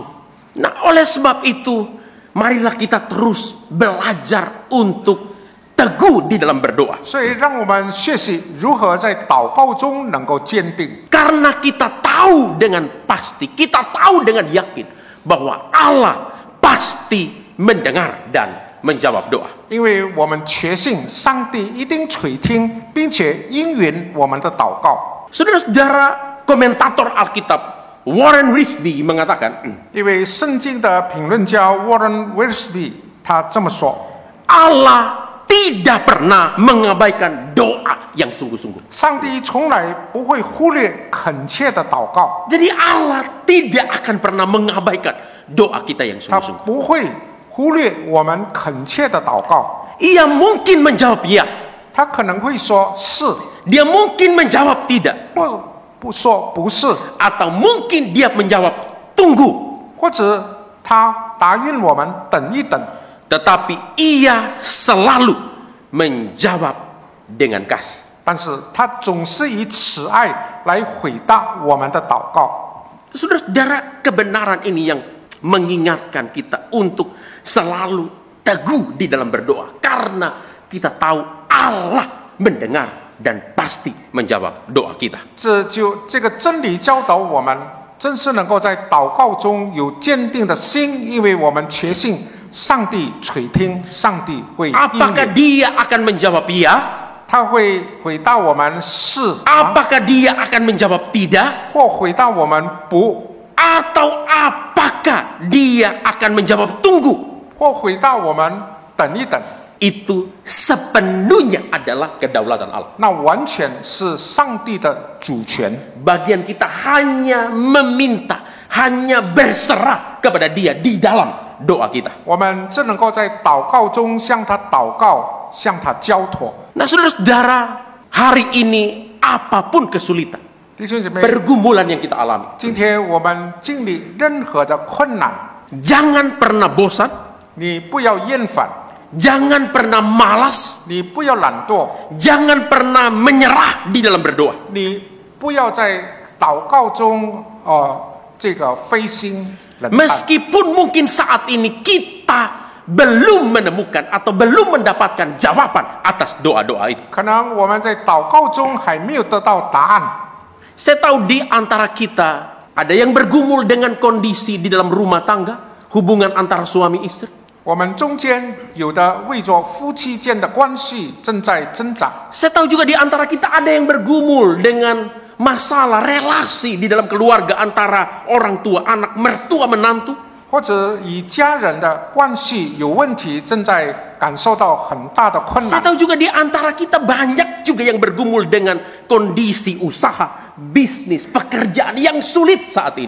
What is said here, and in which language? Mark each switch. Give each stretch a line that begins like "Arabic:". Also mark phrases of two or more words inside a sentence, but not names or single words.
Indonesian: Nah, oleh sebab itu, marilah kita terus belajar untuk teguh di dalam berdoa.
Chinese: 所以，让我们学习如何在祷告中能够坚定，
Indonesian: Karena kita tahu dengan pasti, kita tahu dengan yakin bahwa Allah pasti mendengar dan menjawab doa.
Chinese: 因为我们确信上帝一定垂听，并且应允我们的祷告。
Indonesian: Saudara-saudara, komentator Alkitab Warren Wiersbe mengatakan,
Chinese: 一位圣经的评论家 Warren Wiersbe 他这么说：
Indonesian: Allah tidak pernah mengabaikan doa yang sungguh-sungguh.
Chinese: 上帝从来不会忽略恳切的祷告，
Indonesian: Jadi Allah tidak akan pernah mengabaikan doa kita yang
Chinese: 他
Indonesian: sungguh-sungguh.
Chinese: 不会忽略我们恳切的祷告。
Indonesian: Ia mungkin menjawab ya,
Chinese: 他可能会说是，
Indonesian: dia mungkin menjawab tidak,
Chinese: 或不说不是，
Indonesian: atau mungkin dia menjawab tunggu.
Chinese: 或者他答应我们等一等。
Indonesian: Tetapi ia selalu menjawab dengan kasih.
Chinese: 但是他总是以慈爱来回答我们的祷告。
Indonesian: Saudara-saudara, kebenaran ini yang mengingatkan kita untuk selalu teguh di dalam berdoa. Karena kita tahu Allah mendengar dan pasti menjawab doa kita.
Chinese: 这个真理教导我们，真是能够在祷告中有坚定的心，因为我们确信上帝垂听，上帝会应
Indonesian: Apakah
Chinese: 允，
Indonesian: dia akan menjawab ya?
Chinese: 他会回答我们是，
Indonesian: Apakah dia akan menjawab tidak?
Chinese: 或回答我们不，
Indonesian: Atau apakah dia akan menjawab tunggu?
Chinese: 或回答我们等一等。
Indonesian: Itu sepenuhnya adalah kedaulatan Allah.
Chinese: 那完全是上帝的主权。
Indonesian: Bagian kita hanya meminta, hanya berserah kepada dia di dalam doa kita.
Chinese: 我们只能够在祷告中向他祷告，向他交托。
Indonesian: Nah, saudara-saudara, hari ini apapun kesulitan,
Chinese: 弟兄姐妹，
Indonesian: pergumulan yang kita alami,
Chinese: 今天我们经历任何的困难，
Indonesian: jangan pernah bosan,
Chinese: 你不要厌烦，
Indonesian: jangan pernah malas,
Chinese: 你不要懒惰，
Indonesian: jangan pernah menyerah di dalam berdoa.
Chinese: 你不要在祷告中这个灰心冷淡。
Indonesian: Meskipun mungkin saat ini kita belum menemukan atau belum mendapatkan jawaban atas doa-doa itu.
Chinese: 可能我们在祷告中还没有得到答案。
Indonesian: Saya tahu di antara kita ada yang bergumul dengan kondisi di dalam rumah tangga, hubungan antara suami istri.
Chinese: 我们中间有的为着夫妻间的关系正在挣扎，
Indonesian: Saya tahu juga di antara kita ada yang bergumul dengan masalah relasi di dalam keluarga antara orang tua, anak, mertua, menantu.
Chinese: 或者与家人的关系有问题，正在感受到很大的困
Indonesian: Saya
Chinese: 难。
Indonesian: tahu juga di antara kita banyak juga yang bergumul dengan kondisi usaha, bisnis, pekerjaan yang sulit saat ini.